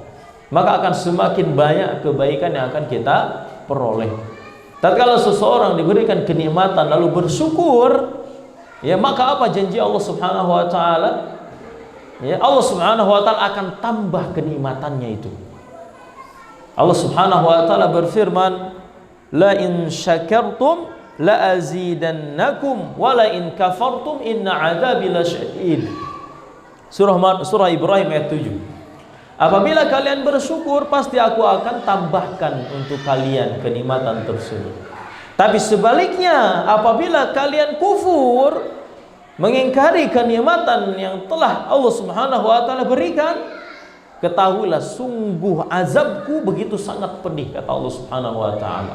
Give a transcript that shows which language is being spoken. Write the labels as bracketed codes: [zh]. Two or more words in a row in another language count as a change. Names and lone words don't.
[id] Maka akan semakin banyak kebaikan yang akan kita peroleh. Tatkala seseorang diberikan kenikmatan lalu bersyukur, maka apa janji Allah [ar] سبحانه وتعالى? [id] Allah [ar] سبحانه وتعالى [id] akan tambah kenikmatannya itu. Allah [ar] سبحانه وتعالى [id] berfirman, [ar] "لئن شكرتم لأزيدنكم ولئن كفرتم إن عذابي لشديد." [id] Surah Ibrahim ayat 7. Apabila kalian bersyukur, pasti aku akan tambahkan untuk kalian kenikmatan tersebut. Tapi sebaliknya, apabila kalian kufur, mengingkari kenikmatan yang telah Allah [ar] سبحانه وتعالى [id] berikan, ketahuilah sungguh azabku begitu sangat pedih, kata Allah [ar] سبحانه وتعالى.